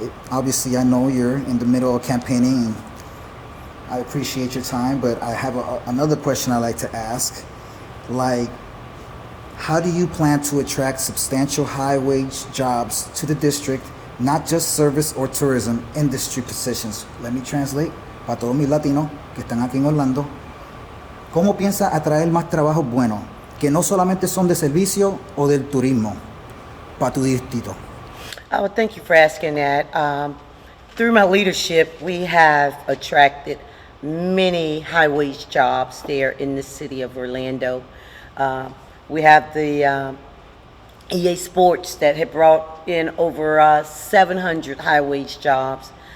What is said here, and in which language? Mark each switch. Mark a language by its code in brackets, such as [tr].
[en] Obviously, I know you're in the middle of campaigning, and I appreciate your time, but I have another question I'd like to ask. Like, how do you plan to attract substantial high-wage jobs to the district, not just service or tourism industry positions? Let me translate [es] para todos mis latinos que están aquí en Orlando. ¿Cómo piensa atraer más trabajos buenos, que no solamente son de servicio o del turismo, para tu distrito? [en] Oh, thank you for asking that. Through my leadership, we have attracted many high-wage jobs there in the city of Orlando. We have the EA Sports that have brought in over 700 high-wage jobs.